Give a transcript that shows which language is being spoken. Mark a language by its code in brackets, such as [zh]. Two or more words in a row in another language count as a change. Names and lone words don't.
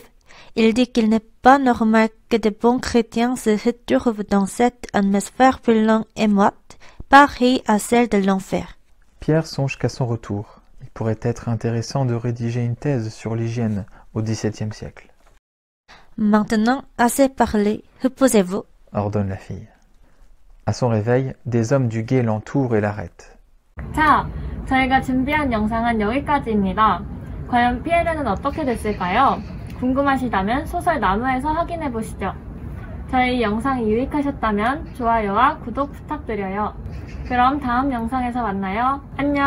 [fr] Il dit qu'il n'est pas normal que de bons chrétiens se retrouvent dans cette atmosphère brûlante et moite, pareille à celle de l'enfer. Pierre songe qu'à son retour, il pourrait être intéressant de rédiger une thèse sur l'hygiène au XVIIe siècle. Maintenant, assez parlé, reposez-vous. Ordonne la fille. À son réveil, des hommes du guet l'entourent et l'arrêtent. [ko] 자, 저희가 준비한 영상은 여기까지입니다. 과연 피에르는 어떻게 됐을까요? 궁금하시다면 소설 나무에서 확인해 보시죠. 저희 영상이 유익하셨다면 좋아요와 구독 부탁드려요. 그럼 다음 영상에서 만나요.